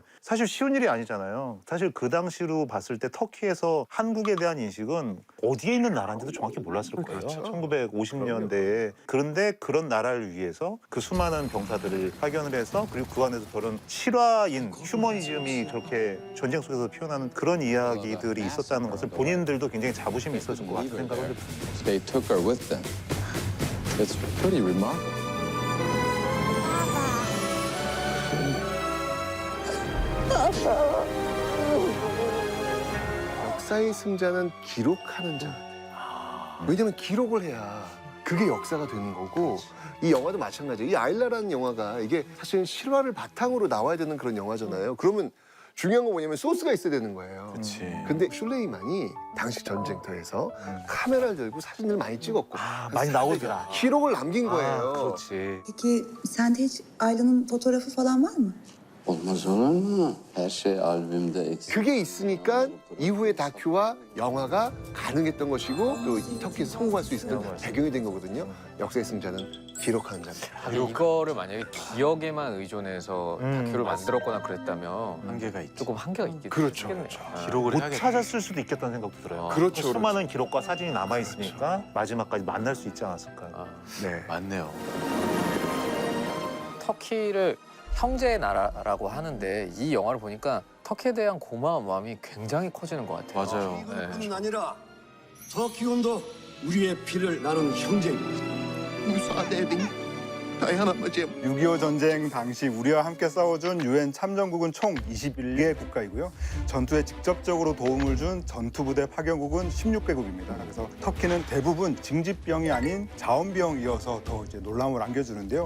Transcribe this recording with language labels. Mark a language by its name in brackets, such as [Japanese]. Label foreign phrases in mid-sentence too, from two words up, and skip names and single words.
[Korean] 사실 쉬운 일이 아니잖아요. 사실 그 당시로 봤을 때 터키에서 한국에 대한 인식은 어디에 있는 나라인지도 정확히 몰랐을 거예요. 그렇죠. 1950년대에. 그런데 그런 나라를 위해서 그 수많은 병사들을 파견을 해서 그리고 그 안에서 저런 실화인 휴머니즘이 저렇게 전쟁 속에서 피어나는 그런 이야기들이 있었다는 것을 본인들도 굉장히 자부심이 있었을 것 같은 생각을 듭니다. [English] They took her with them. It's pretty remarkable. [Korean] 역사의 승자는 기록하는 자. 왜냐면 기록을 해야 그게 역사가 되는 거고 이 영화도 마찬가지예요. 이 아일라라는 영화가 이게 사실 실화를 바탕으로 나와야 되는 그런 영화잖아요. 그러면 중요한 건 뭐냐면 소스가 있어야 되는 거예요. 그치. 근데 슐레이만이 당시 전쟁터에서 카메라를 들고 사진을 많이 찍었고 많이 나오더라. 기록을 남긴 거예요. 그렇지. [Turkish] Peki sende hiç Ayla'nın fotoğrafı falan var mı? Olmaz olur mu? Her şey albümde eksik. [Korean] 그게 있으니까 이후에 다큐와 영화가 가능했던 것이고 또 이 터키에서 성공할 수 있었던 배경이 된 거거든요. 역사의 승자는 기록하는 자입니다. 이거를 만약에 기억에만 의존해서 다큐를 만들었거나 그랬다면 한계가 있죠. 조금 한계가 있겠죠. 그렇죠. 기록을 못 해야겠다. 찾았을 수도 있겠다는 생각도 들어요. 그렇죠, 또 수많은 기록과 사진이 남아 있으니까 마지막까지 만날 수 있지 않았을까. 네. 맞네요. 터키를 형제의 나라라고 하는데 이 영화를 보니까 터키에 대한 고마운 마음이 굉장히 커지는 것 같아요. 맞아요. 네. 아니라 터키군도 우리의 피를 나눈 형제입니다. [Turkish] müsaade edin. [Korean] 다양한아버지의 6.25 전쟁 당시 우리와 함께 싸워준 유엔 참전국은 총 21개 국가이고요. 전투에 직접적으로 도움을 준 전투부대 파견국은 16개국입니다. 그래서 터키는 대부분 징집병이 아닌 자원병이어서 더 이제 놀라움을 안겨주는데요.